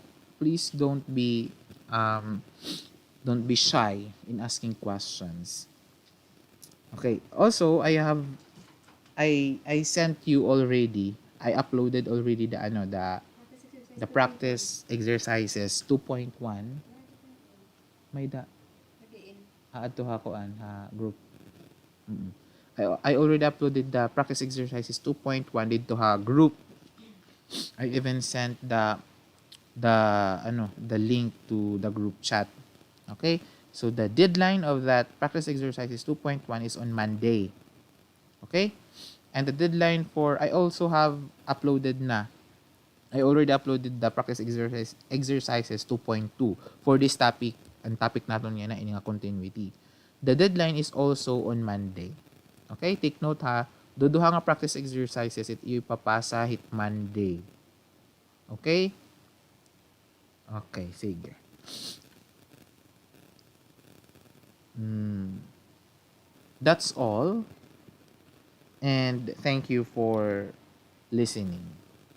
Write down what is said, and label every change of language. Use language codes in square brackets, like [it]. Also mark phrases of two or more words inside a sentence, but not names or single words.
[en] Please don't be shy in asking questions. Okay. Also, I sent you already. I uploaded already the practice exercises 2.1. [war] May da [en] add to [war] ha koan ha group. [en] Mm-mm. I already uploaded the practice exercises 2.1 [war] dito ha [en] group. I even sent the link to the group chat. Okay? So the deadline of that practice exercises 2.1 is on Monday. Okay? And the deadline for I also have uploaded na. I already uploaded the practice exercises 2.2 for this topic. [war] Ang topic natin yan na ini nga continuity. [en] The deadline is also on Monday. Okay? Take note [war] ha. Duduha nga [en] practice exercises [war] it ipapasa hit Monday. [en] Okay? Okay, sige. That's all. And thank you for listening.